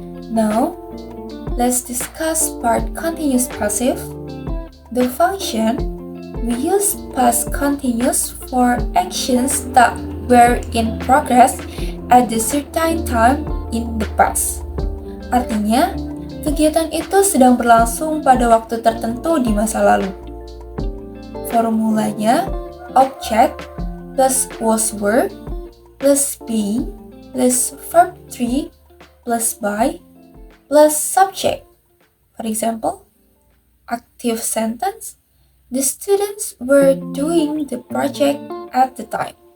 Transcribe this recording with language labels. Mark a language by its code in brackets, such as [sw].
[en] Now, let's discuss part continuous passive. The function, we use past continuous for actions that were in progress at a certain time in the past. [id] Artinya, kegiatan itu sedang berlangsung pada waktu tertentu di masa lalu. [en] Formulanya, object plus was were plus being plus verb 3 plus by plus subject. For example, Active sentence. The students were doing the project at the time.